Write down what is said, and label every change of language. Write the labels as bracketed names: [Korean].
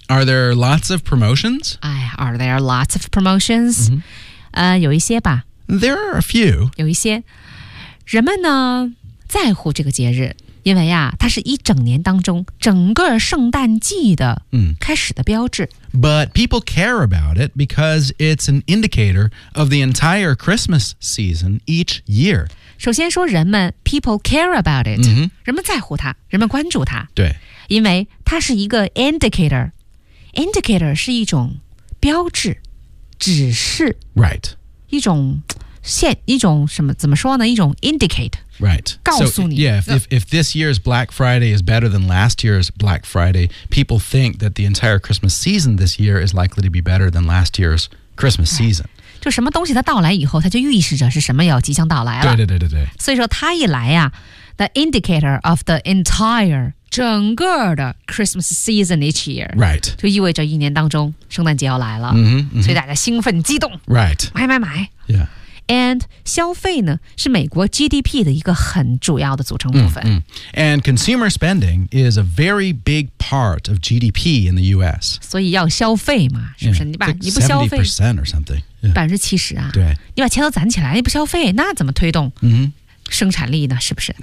[English] Are there lots of promotions? Are there lots of promotions? [Chinese] 有一些吧。 [English] There are a few. [Chinese] 有一些。人们呢，在乎这个节日。因为呀，它是一整年当中整个圣诞季的开始的标志。 [English] But people care about it because it's an indicator of the entire Christmas season each year. [Chinese] 首先说人们 [English] people care about it,、 mm-hmm. [Chinese] 人们在乎它，人们关注它。对，因为它是一个 indicator. Indicator 是一种标志、指示。 [English] Right. [Chinese] 一种线，一种什么？怎么说呢？一种 indicate。 [English] Right. [Chinese] 告诉你。 [English] So, yeah, if this year's Black Friday is better than last year's Black Friday, people think that the entire Christmas season this year is likely to be better than last year's Christmas season. [Chinese] 就什么东西它到来以后，它就预示着是什么要即将到来了。对。所以说它一来呀、 [English] the indicator of the entire 整个的 Christmas season each year. Right. [Chinese] 就意味着一年当中圣诞节要来了。嗯、mm-hmm, 所以大家兴奋激动。 [English] Right. [Chinese] 买买买。 [English] Yeah. [Chinese] And 消费呢是美国 GDP 的一个很主要的组成部分。 [English] And consumer spending is a very big part of GDP in the U.S. [Chinese] 所以要消费嘛，是不是？Yeah, 你不消费 [English] ，70% or something， [Chinese] 70%啊。对，你把钱都攒起来，你不消费，那怎么推动生产力呢？是不是？